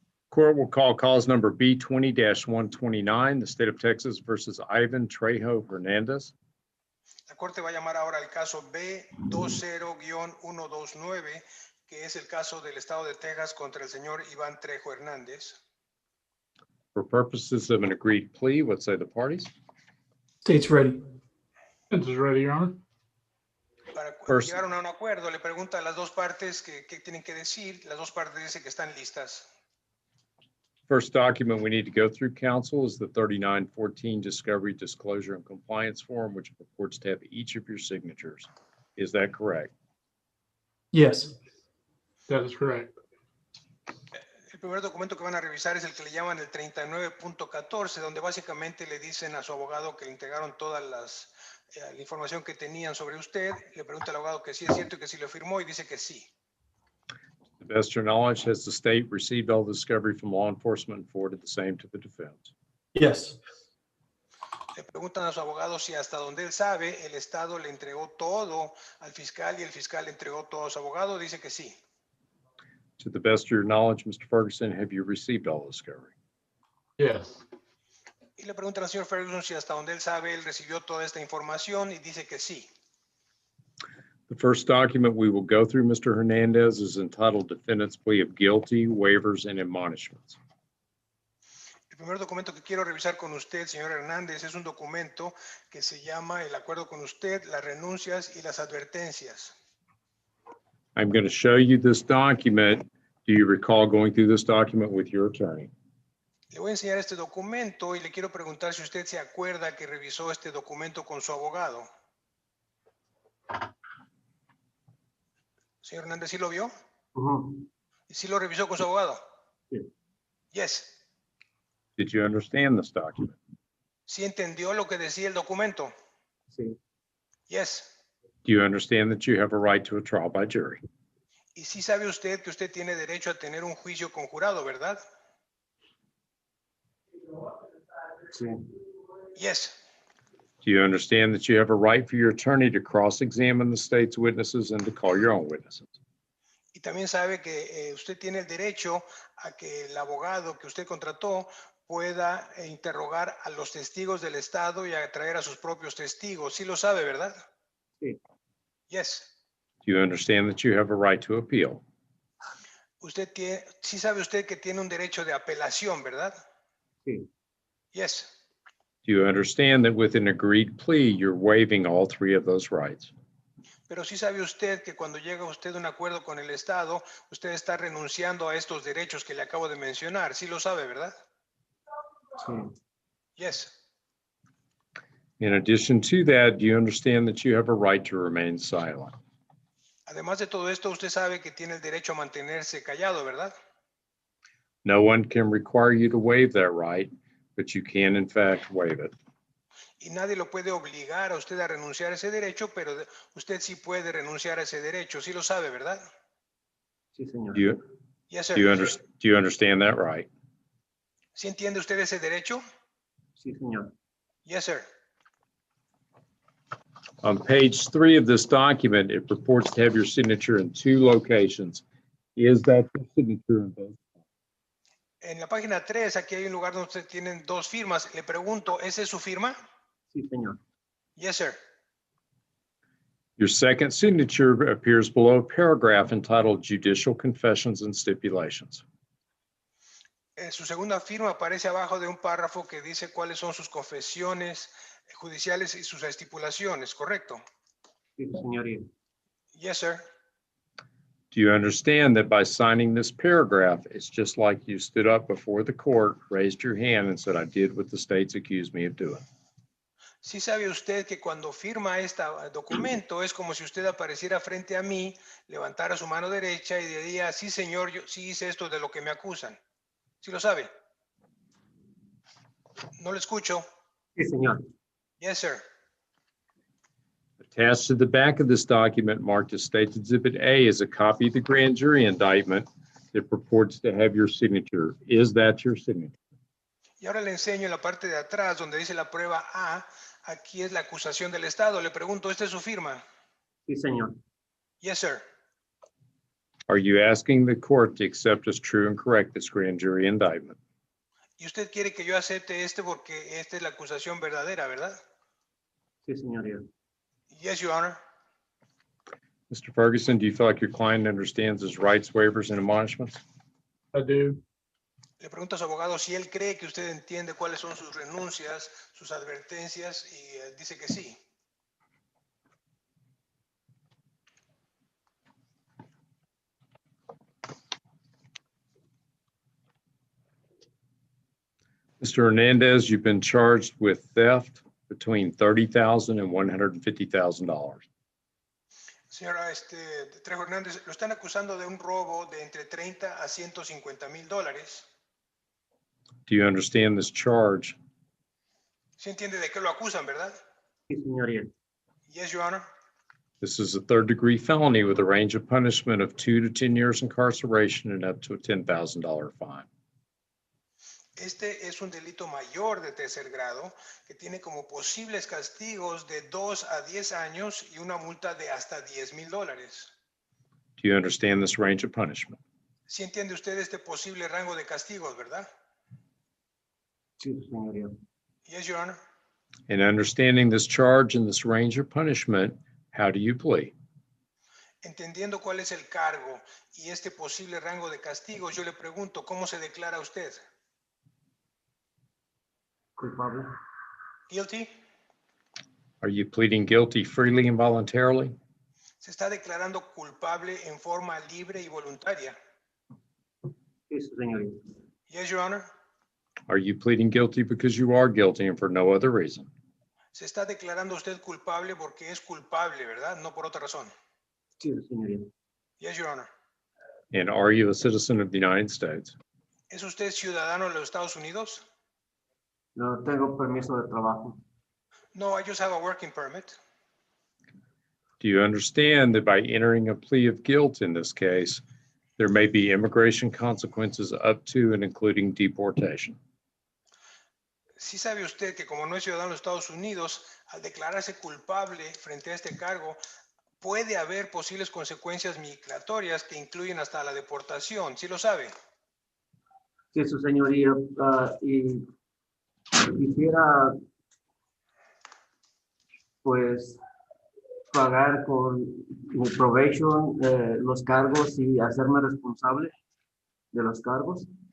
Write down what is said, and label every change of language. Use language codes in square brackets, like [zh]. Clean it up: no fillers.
[en] Court will call cause number B20-129, the state of Texas versus Ivan Trejo Hernandez. [es] La corte va a llamar ahora al caso B20-129, que es el caso del estado de Texas contra el señor Iván Trejo Hernández. [en] For purposes of an agreed plea, what say the parties? State's ready. Defense is ready, Your Honor. [es] Para [en] First- [es] llegaron a un acuerdo, le pregunta a las dos partes qué tienen que decir. Las dos partes dicen que están listas. [en] First document we need to go through, counsel, is the 3914 Discovery, Disclosure, and Compliance Form, which purports to have each of your signatures. Is that correct? Yes. That is correct. [es] El primer documento que van a revisar es el que le llaman el 39.14, donde básicamente le dicen a su abogado que le entregaron todas la información que tenían sobre usted. Le pregunta al abogado que sí es cierto y que sí lo firmó y dice que sí. [en] To the best of your knowledge, has the state received all the discovery from law enforcement and forwarded the same to the defense? Yes. [es] Le preguntan a su abogado si hasta donde él sabe el Estado le entregó todo al fiscal y el fiscal le entregó todo a su abogado. Dice que sí. [en] To the best of your knowledge, Mr. Ferguson, have you received all the discovery? Yes. [es] Y le preguntan al señor Ferguson si hasta donde él sabe él recibió toda esta información y dice que sí. [en] The first document we will go through, Mr. Hernandez, is entitled Defendants Plea of Guilty, Waivers, and Admonishments. [es] El primer documento que quiero revisar con usted, señor Hernández, es un documento que se llama el acuerdo con usted, las renuncias y las advertencias. [en] I'm going to show you this document. Do you recall going through this document with your attorney? [es] Le voy a enseñar este documento y le quiero preguntar si usted se acuerda que revisó este documento con su abogado. Señor Hernández, ¿sí lo vio? ¿Y sí lo revisó con su abogado? Sí. [en] Yes. Did you understand this document? [es] ¿Sí entendió lo que decía el documento? Sí. [en] Yes. Do you understand that you have a right to a trial by jury? [es] Y sí sabe usted que usted tiene derecho a tener un juicio conjurado, ¿verdad? Sí. [en] Yes. Do you understand that you have a right for your attorney to cross-examine the state's witnesses and to call your own witnesses? [es] Y también sabe que usted tiene el derecho a que el abogado que usted contrató pueda interrogar a los testigos del Estado y a traer a sus propios testigos. Sí lo sabe, ¿verdad? Sí. [en] Yes. Do you understand that you have a right to appeal? [es] Sí sabe usted que tiene un derecho de apelación, ¿verdad? Sí. [en] Yes. Do you understand that with an agreed plea, you're waiving all three of those rights? [es] Pero sí sabe usted que cuando llega usted a un acuerdo con el Estado, usted está renunciando a estos derechos que le acabo de mencionar. Sí lo sabe, ¿verdad? Sí. [en] Yes. In addition to that, do you understand that you have a right to remain silent? [es] Además de todo esto, usted sabe que tiene el derecho a mantenerse callado, ¿verdad? [en] No one can require you to waive that right, but you can in fact waive it. [es] Y nadie lo puede obligar a usted a renunciar a ese derecho, pero usted sí puede renunciar a ese derecho. Sí lo sabe, ¿verdad? Sí, señor. [en] Yes, Do sir. you understand that right? [es] ¿Sí entiende usted ese derecho? Sí, señor. [en] Yes, sir. On page 3 of this document, it purports to have your signature in 2 locations. Is that your signature in both? [es] En la página 3, aquí hay un lugar donde usted tienen 2 firmas. Le pregunto, ¿esa es su firma? Sí, señor. [en] Yes, sir. Your second signature appears below a paragraph entitled Judicial Confessions and Stipulations. [es] Su segunda firma aparece abajo de un párrafo que dice cuáles son sus confesiones judiciales y sus estipulaciones, ¿correcto? Sí, señoría. [en] Yes, sir. Do you understand that by signing this paragraph, it's just like you stood up before the court, raised your hand and said, I did what the state's accused me of doing? [es] Sí sabe usted que cuando firma este documento es como si usted apareciera frente a mí, levantara su mano derecha y diría, sí señor, yo sí hice esto de lo que me acusan. ¿Sí lo sabe? No lo escucho. Sí, señor. [en] Yes, sir. Attached to the back of this document marked as State's Exhibit A is a copy of the grand jury indictment that purports to have your signature. Is that your signature? [es] Y ahora le enseño en la parte de atrás donde dice la prueba A. Aquí es la acusación del Estado. Le pregunto, ¿esta es su firma? Sí, señor. [en] Yes, sir. Are you asking the court to accept as true and correct this grand jury indictment? [es] Y usted quiere que yo acepte este porque esta es la acusación verdadera, ¿verdad? Sí, señoría. [en] Yes, Your Honor. Mr. Ferguson, do you feel like your client understands his rights, waivers, and admonishments? I do. [es] Le pregunto a su abogado si él cree que usted entiende cuáles son sus renuncias, sus advertencias, y dice que sí. [en] Mr. Hernandez, you've been charged with theft between $30,000 and $150,000. [es] Señora Trejo Hernández, lo están acusando de un robo de entre 30 a 150 mil dólares. [en] Do you understand this charge? [es] ¿Sí entiende de qué lo acusan, verdad? Sí, señoría. [en] Yes, Your Honor. This is a third-degree felony with a range of punishment of 2 to 10 years incarceration and up to a $10,000 fine. [es] Este es un delito mayor de tercer grado que tiene como posibles castigos de 2 a 10 años y una multa de hasta $10,000. [en] Do you understand this range of punishment? [es] ¿Sí entiende usted este posible rango de castigos, verdad? Sí, señoría. [en] Yes, Your Honor. In understanding this charge and this range of punishment, how do you plea? [es] Entendiendo cuál es el cargo y este posible rango de castigos, yo le pregunto, ¿cómo se declara usted? Culpable. [en] Guilty. Are you pleading guilty freely and voluntarily? [es] Se está declarando culpable en forma libre y voluntaria. Sí, señoría. [en] Yes, Your Honor. Are you pleading guilty because you are guilty and for no other reason? [es] Se está declarando usted culpable porque es culpable, ¿verdad? No por otra razón. Sí, señoría. [en] Yes, Your Honor. And are you a citizen of the United States? [es] ¿Es usted ciudadano de los Estados Unidos? No tengo permiso de trabajo. [en] No, I just have a working permit. Do you understand that by entering a plea of guilt in this case, there may be immigration consequences up to and including deportation? [es] Sí sabe usted que como no es ciudadano de los Estados Unidos, al declararse culpable frente a este cargo, puede haber posibles consecuencias migratorias que incluyen hasta la deportación. ¿Sí lo sabe? Sí, su señoría. Y quisiera, pues, pagar con mi probation los cargos y hacerme responsable de los cargos.